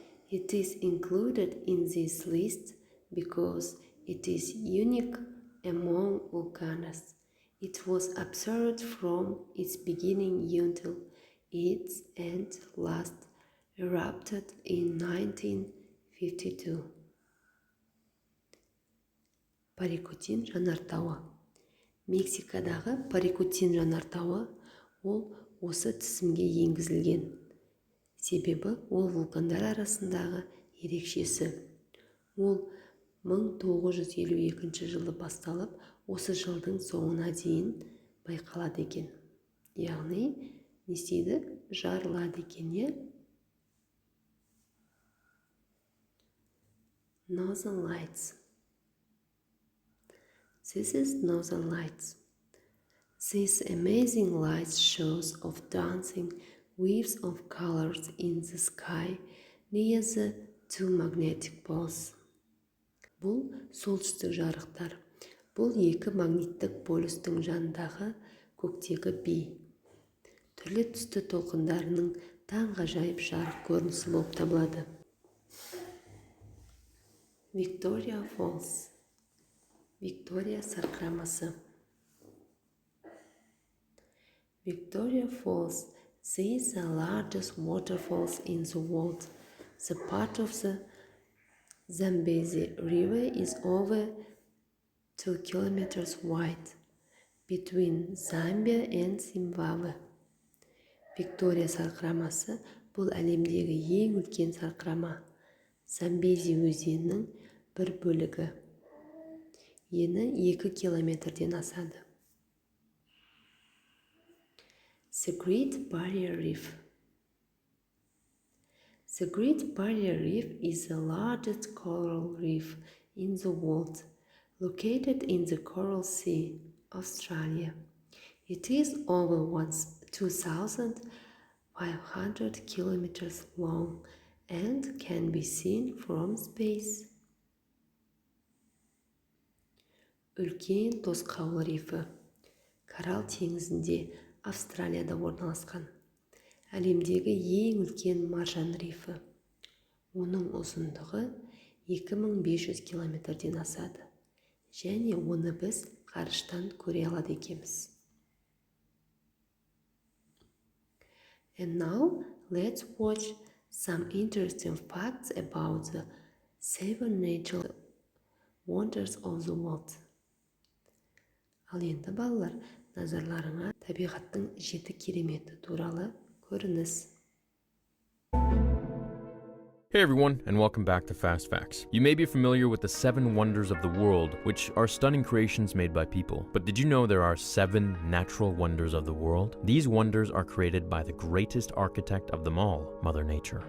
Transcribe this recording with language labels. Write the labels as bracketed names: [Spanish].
[English] It is included in this list because it is unique among volcanoes. It was observed from its beginning until its end last erupted in 1952. [Kazakh] Paricutin жанартауы. Мексикадағы Paricutin жанартауы ол осы тізімге енгізілген. Себебі ол вулкандар арасындағы ерекшесі. Ол 1952 жылы басталып, осы жылдың соңына дейін байқалады екен. Яғни, не істейді? Жарылады екен, е? [English] Northern Lights. This is Northern Lights. This amazing light shows of dancing waves of colors in the sky near the two magnetic poles. [Kazakh] Бұл солтүстік жарықтар. Бұл екі магниттік полюстің жанындағы көктегі би. Түрлі түсті толқындарының таңғажайып жарық көрінісі болып табылады. [English] Victoria Falls. [Kazakh] Victoria сарқырамасы. [English] Victoria Falls. These are the largest waterfalls in the world. The part of the Zambezi River is over 2 kilometers wide between Zambia and Zimbabwe. [Kazakh] Victoria сарқырамасы бұл әлемдегі ең үлкен сарқырама. Замбези өзенінің бір бөлігі. Ені 2 километрден асады. [English] The Great Barrier Reef. The Great Barrier Reef is the largest coral reef in the world, located in the Coral Sea, Australia. It is over 2,500 kilometers long and can be seen from space. [Kazakh] Үлкен тосқауыл рифі. Коралл теңізінде Австралияда орналасқан. Әлемдегі ең үлкен маржан рифі. Оның ұзындығы 2500 километрден асады. Және оны біз ғарыштан көре алады екенбіз. [English] And now let's watch some interesting facts about the 7 natural wonders of the world. [Kazakh] Ал енді балалар, назарларыңа табиғаттың 7 кереметі туралы көрініс. [English] Hey everyone, and welcome back to Fast Facts. You may be familiar with the 7 wonders of the world, which are stunning creations made by people. But did you know there are 7 natural wonders of the world? These wonders are created by the greatest architect of them all, Mother Nature.